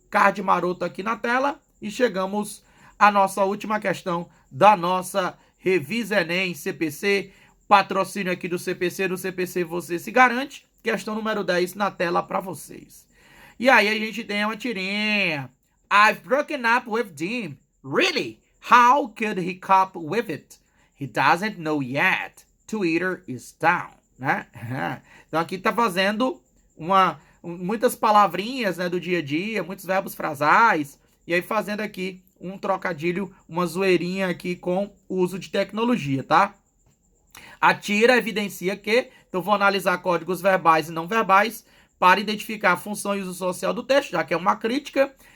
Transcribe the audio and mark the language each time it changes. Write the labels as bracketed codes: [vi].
[pt] Card maroto aqui na tela e chegamos à nossa última questão da nossa Revisa Enem CPC. Patrocínio aqui do CPC, no CPC você se garante. Questão número 10 na tela para vocês. E aí a gente tem uma tirinha. [en] I've broken up with Jim. Really? How could he cope with it? He doesn't know yet. Twitter is down, né? [pt] Então aqui tá fazendo muitas palavrinhas, né, do dia a dia, muitos verbos frasais, e aí fazendo aqui um trocadilho, uma zoeirinha aqui com o uso de tecnologia, tá? A tira evidencia que, então vou analisar códigos verbais e não verbais para identificar a função e uso social do texto, já que é uma crítica.